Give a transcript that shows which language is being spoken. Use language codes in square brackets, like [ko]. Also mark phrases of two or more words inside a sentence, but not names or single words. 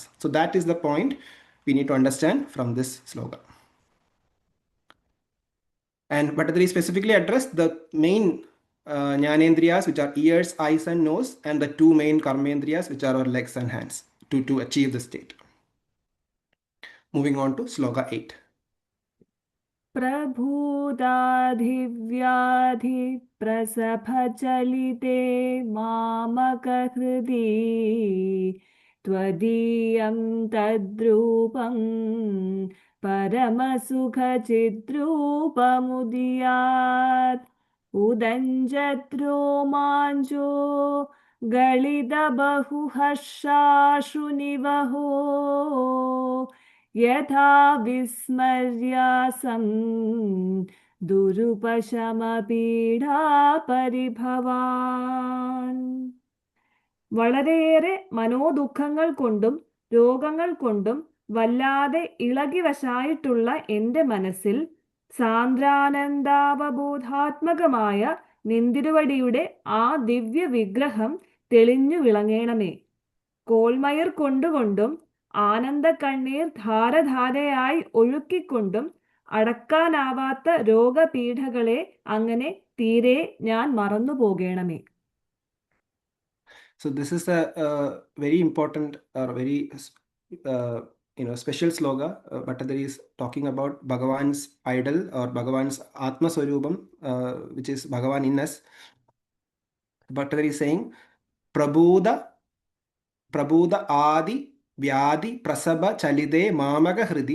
[en] So that is the point we need to understand from this sloka. And Bhattathiri specifically addressed the main jnanendriyas, which are ears, eyes, and nose, and the two main karmendriyas, which are our legs and hands, to achieve the state. Moving on to sloka 8. [sa] प्रभूदाधिव्याधि प्रसभचलिते मामकहृदि त्वदीयं तद्रूपं परमसुखचिद्रूपमुदीयात् उदञ्जद्रोमाञ्चो गलितबहुहर्षाशुनिवहो यथा विस्मर्यासं ദുരുപശമപീഠാപരിഭവാൻ. [ml] വളരെയേറെ മനോദുഃഖങ്ങൾ കൊണ്ടും രോഗങ്ങൾ കൊണ്ടും വല്ലാതെ ഇളകിവശായിട്ടുള്ള എൻ്റെ മനസ്സിൽ സാന്ദ്രാനന്ദാവബോധാത്മകമായ നിന്തിരുവടിയുടെ ആ ദിവ്യ വിഗ്രഹം തെളിഞ്ഞു വിളങ്ങേണമേ. കോൾമയർ കൊണ്ടുകൊണ്ടും ആനന്ദ കണ്ണീർ ധാരധാരയായി ഒഴുക്കിക്കൊണ്ടും അടക്കാനാവാത്ത രോഗപീഠകളെ അങ്ങനെ തീരെ ഞാൻ മറന്നു പോകേണമേ. [en] So this is a very important or very special sloga. Bhattathiri is talking about Bhagavan's idol or Bhagavan's [sa] आत्म स्वरूपम्, [en] which is Bhagavan in us. Bhattathiri is saying, [sa] प्रभूत आधि व्याधि प्रसभ चलिते मामक हृदि.